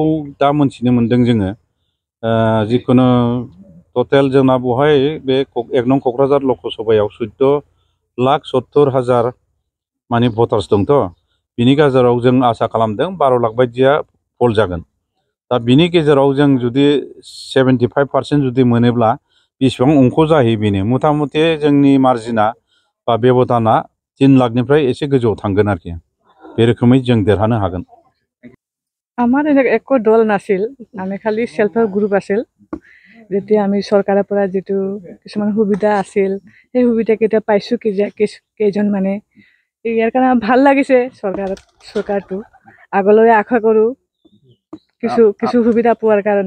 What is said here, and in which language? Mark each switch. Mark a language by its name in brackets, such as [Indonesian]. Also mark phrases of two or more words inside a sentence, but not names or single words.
[Bodo] दा मोनथिनो मोन्दों जोङो जिखुनु टटेल जोंना बेवहाय बे 1 नं क'क्राझार लकसभायाव 14,70,000 माने भटार्स दंथ' बिनि गेजेराव जों आसा खालामदों 12 लाख बायदिया पल जागोन दा बिनि गेजेराव जों जुदि 75% जुदि मोनोब्ला बेसेबां अंक जाहैयो बेनो मथा मथि जोंनि मार्जिना बा बेबदाना 3 लाखनिफ्राय एसे गोजौआव थांगोन आरोखि बे रोखोमै जों देरहानो हागोन। [Assamese] আমাৰ একো দল নাছিল আমি খালি [English] self help group [Assamese] আছিল যেতিয়া আমি চৰকাৰৰ পৰা যেটো কিছুমান সুবিধা আছিল সেই সুবিধাকেইটা পাইছোঁ কেইজন মানে ইয়াৰ কাৰণে ভাল লাগিছে চৰকাৰটো আগলৈ আশা কৰোঁ কিছু সুবিধা পোৱাৰ কাৰণে।